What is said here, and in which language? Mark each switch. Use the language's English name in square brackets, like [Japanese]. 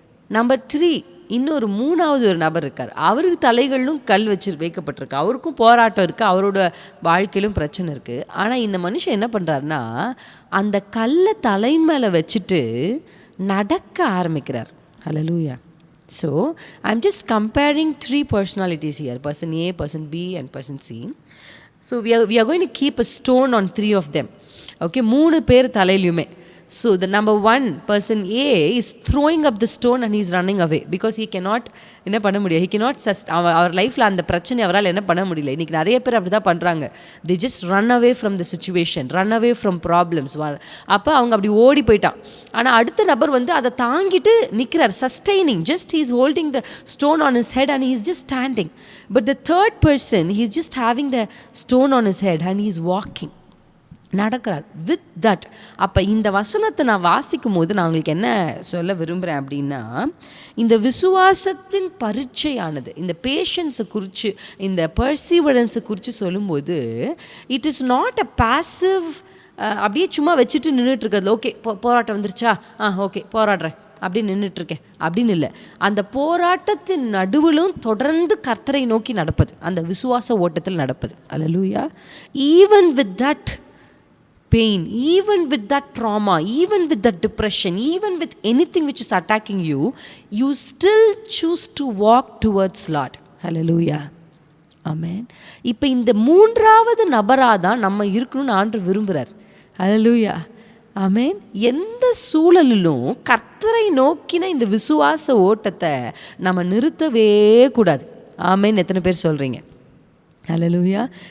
[Tamil] Number 3, இன்னொரு 3வது ஒரு நபர் இருக்கார். அவருக்கு தலைகளிலும் கல் வைக்கப்பட்டிருக்கு. அவருக்கும் போராட்டம் இருக்குது, அவரோட வாழ்க்கையிலும் பிரச்சனை இருக்குது. ஆனால் இந்த மனுஷன் என்ன பண்ணுறாருன்னா, அந்த கல்லை தலை மேலே வச்சுட்டு நடக்க ஆரம்பிக்கிறார். ஹல்லேலூயா. [English] So I am just comparing 3 personalities here, person A, person B and person C. So we are going to keep a stone on 3 of them. [Tamil] Okay, 3 பேர் தலையிலுமே. [English] So the number 1 person A is throwing up the stone and he is running away because he cannot [Tamil] என்ன பண்ண முடியாது. [English] he cannot [Tamil] அவர் லைஃப்பில் அந்த பிரச்சனை அவரால் என்ன பண்ண முடியல. இன்றைக்கி நிறைய பேர் அப்படி தான் பண்ணுறாங்க. [English] they just run away from the situation, run away from problems. [Tamil] அப்போ அவங்க அப்படி ஓடி போயிட்டான். ஆனால் அடுத்த நபர் அதை தாங்கிட்டு நிற்கிறார், [English] sustaining, just he is holding the stone on his head and he is just standing. But the third person, he is just having the stone on his head and he is walking, [Tamil] நடக்கிறார் [English] With that. [Tamil] அப்போ இந்த வசனத்தை நான் வாசிக்கும் போது நான் உங்களுக்கு என்ன சொல்ல விரும்புகிறேன் அப்படின்னா, இந்த விசுவாசத்தின் பரீட்சையானது, இந்த பேஷன்ஸை குறித்து, இந்த பர்சீவரன்ஸை குறித்து சொல்லும்போது, [English] it is not a passive, [Tamil] அப்படியே சும்மா வச்சுட்டு நின்றுட்டு இருக்கிறது. ஓகே, போராட்டம் வந்துருச்சா, ஓகே போராடுறேன் அப்படியே நின்றுட்டுருக்கேன் அப்படின்னு இல்லை. அந்த போராட்டத்தின் நடுவிலும் தொடர்ந்து கர்த்தரை நோக்கி நடப்பது, அந்த விசுவாச ஓட்டத்தில் நடப்பது. அல்லேலூயா. [English] Even with that pain, even with that trauma, even with that depression, even with anything which is attacking you, you still choose to walk towards Lord. Hallelujah. Amen. [Tamil] இப்போ இந்த மூன்றாவது நபராக தான் நம்ம இருக்கணும்னு ஆண்டவர் விரும்புகிறார். Hallelujah. ஆமென். எந்த சூழலிலும் கர்த்தரை நோக்கின இந்த விசுவாச ஓட்டத்தை நம்ம நிறுத்தவே கூடாது. ஆமென். எத்தனை பேர் சொல்கிறீங்க? ஹல்லேலூயா.